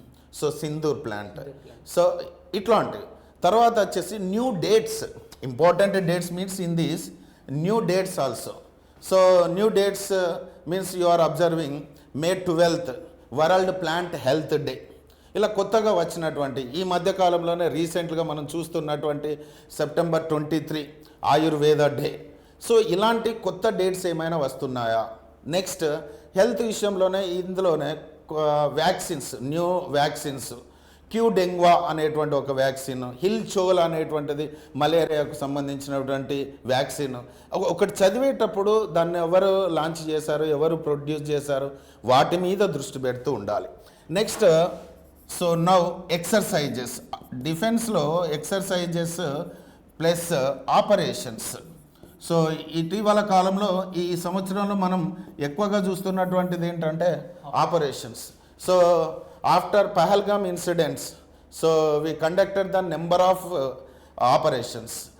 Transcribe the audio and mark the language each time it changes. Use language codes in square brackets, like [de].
[te] So Sindoor plant. So itlanti tarvata vachesi [en] new dates. Important dates means in these new dates also. So new dates means you are observing May 12th World Plant Health Day. [te] ఇలా కొత్తగా వచ్చినటువంటి ఈ మధ్యకాలంలోనే రీసెంట్గా మనం చూస్తున్నటువంటి September 23 Ayurveda day. So ఇలాంటి కొత్త dates ఏమైనా వస్తున్నాయా? నెక్స్ట్ హెల్త్ విషయంలోనే ఇందులోనే వ్యాక్సిన్స్, న్యూ వ్యాక్సిన్స్, క్యూ డెంగ్వా అనేటువంటి ఒక వ్యాక్సిన్, హిల్ చోల్ అనేటువంటిది మలేరియాకు సంబంధించినటువంటి వ్యాక్సిన్. ఒకటి చదివేటప్పుడు దాన్ని ఎవరు లాంచ్ చేశారు, ఎవరు ప్రొడ్యూస్ చేశారు, వాటి మీద దృష్టి పెడుతూ ఉండాలి. Next, so now exercises. డిఫెన్స్లో ఎక్సర్సైజెస్ ప్లస్ ఆపరేషన్స్. సో ఇటీవల కాలంలో ఈ సంవత్సరంలో మనం ఎక్కువగా చూస్తున్నటువంటిది ఏంటంటే operations. [en] So after Pahalgam incidents, so we conducted the number of operations.